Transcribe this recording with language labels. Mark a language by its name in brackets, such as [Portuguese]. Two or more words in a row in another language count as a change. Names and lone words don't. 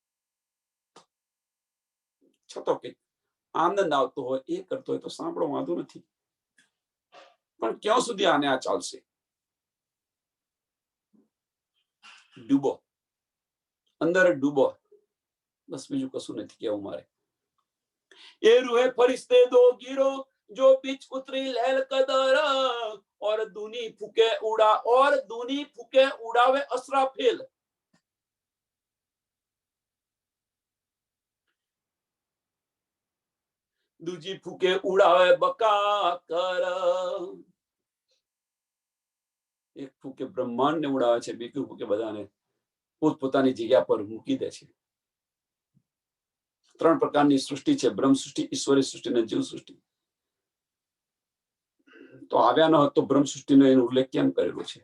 [Gujarati] છતો કે આનંદ આવતો હોય, એ કરતો હોય તો સાંભળો, વાંધો નથી. પણ ક્યાં સુધી આને આ ચાલશે? ડૂબો, અંદર ડૂબો, બસ બીજું કશું નથી કેવું મારે. [Hindi] ए रूहे फ़रिश्ते दो गीरो, जो बीच उतरी लहल कदर, और दूनी फूके उड़ावे असराफिल. दूजी फूके उड़ावे बका कर. [Gujarati] એક ફૂકે બ્રહ્માંડ ને ઉડાવે છે, બીજું ફૂકે બધાને પોતપોતાની જગ્યા પર મૂકી દે છે. 3 પ્રકારની સૃષ્ટિ છે: બ્રહ્મ સૃષ્ટિ, ઈશ્વરી સૃષ્ટિ અને જીવ સૃષ્ટિ. તો આવ્યા ન હોત તો બ્રહ્મ સૃષ્ટિનો એનો ઉલ્લેખ કેમ કરેલો છે?